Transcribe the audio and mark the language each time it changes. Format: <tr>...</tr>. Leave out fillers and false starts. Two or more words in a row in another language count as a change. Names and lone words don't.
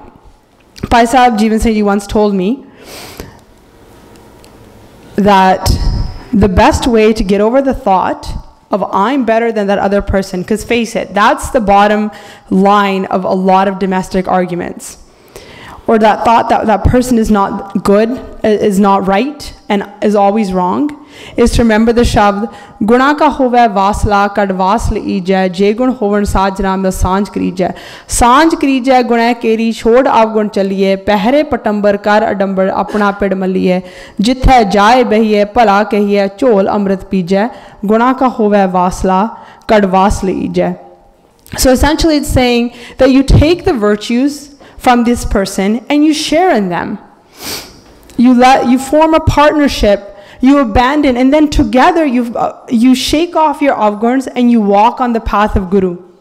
<en>Pai Sahib Jeevan Singh Ji once told me that the best way to get over the thought of I'm better than that other person, because face it, that's the bottom line of a lot of domestic arguments. Or that thought that that person is not good, is not right, and is always wrong, is to remember the shabd,</en> <pa>ਗੁਣਾ ਕਾ ਹੋਵੈ ਵਾਸੁਲਾ ਕਢਿ ਵਾਸੁ ਲਈਜੈ ਜੇ ਗੁਣ ਹੋਵਨ੍ਹਿ ਸਾਜਨਾ ਮਿਲਿ ਸਾਝ ਕਰੀਜੈ. ਸਾਝ ਕਰੀਜੈ ਗੁਣਹ ਕੇਰੀ ਛੋਡਿ ਅਵਗਣ ਚਲੀਐ ਪਹਿਰੇ ਪਟੰਬਰ ਕਰਿ ਅਡੰਬਰ ਆਪਣਾ ਪਿੜੁ ਮਲੀਐ ਜਿਥੈ ਜਾਇ ਬਹੀਐ ਭਲਾ ਕਹੀਐ ਝੋਲਿ ਅੰਮ੍ਰਿਤੁ ਪੀਜੈ, ਗੁਣਾ ਕਾ ਹੋਵੈ ਵਾਸੁਲਾ ਕਢਿ ਵਾਸੁ ਲਈਜੈ.</pa> <en>So essentially it's saying that you take the virtues from this person and you share in them. You form a partnership, you abandon, and then together you shake off your avgurns and you walk on the path of Guru.</en>